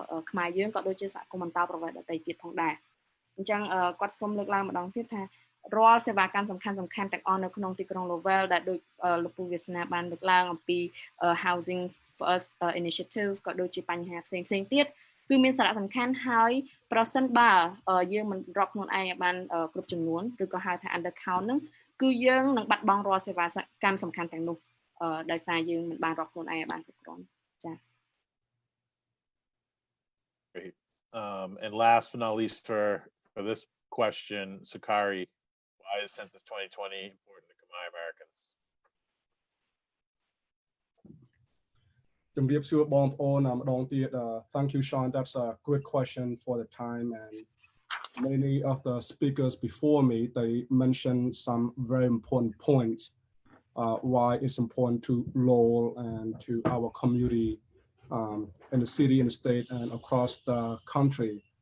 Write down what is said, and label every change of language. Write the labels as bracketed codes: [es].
[km] ខ្មែរយើងក៏ដូចជាសហគមន៍បន្តប្រវត្តិដទៃទៀតផងដែរអញ្ចឹងគាត់សូមលើកឡើងម្ដងទៀតថារាល់សេវាកម្មសំខាន់ទាំងអស់នៅក្នុងទីក្រុង Lowell ដែលដូចលោកពូវាសនាបានលើកឡើងអំពី [en] housing first initiative [km] ក៏ដូចជាបញ្ហាផ្សេងទៀតគឺមានសារៈសំខាន់ហើយប្រសិនបើយើងមិនរាប់ខ្លួនឯងឲ្យបានគ្រប់ចំនួនឬក៏ហៅថា undercount ហ្នឹងគឺយើងនឹងបាត់បង់រាល់សេវាកម្មសំខាន់ទាំងនោះដោយសារយើងមិនបានរាប់ខ្លួនឯងឲ្យបានគ្រប់គ្រាន់ចា៎ [en] Great. And last but not least for this question, Sakari, why is Census 2020 important to Khmer Americans? [km] ជំរាបសួរបងប្អូនម្ដងទៀត [en] Thank you, Sean. That's a great question for the time, and many of the speakers before me, they mentioned some very important points why it's important to Lowell and to our community in the city, in the state, and across the country.